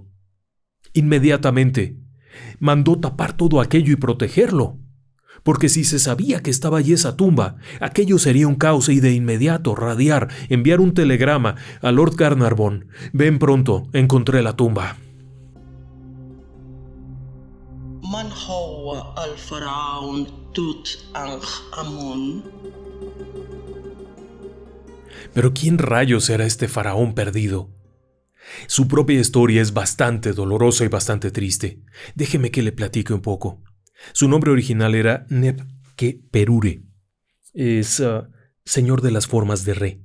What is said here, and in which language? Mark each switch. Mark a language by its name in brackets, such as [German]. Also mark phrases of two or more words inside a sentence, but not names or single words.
[Spanish] Inmediatamente mandó tapar todo aquello y protegerlo, porque si se sabía que estaba allí esa tumba, aquello sería un caos, y de inmediato enviar un telegrama a Lord Carnarvon: ven pronto, encontré la tumba. [Arabic] من هو الفرعون توت عنخ آمون؟ [Spanish] Pero ¿quién rayos era este faraón perdido? Su propia historia es bastante dolorosa y bastante triste. Déjeme que le platique un poco. Su nombre original era Neb-Ke-Perure. Es señor de las formas de re.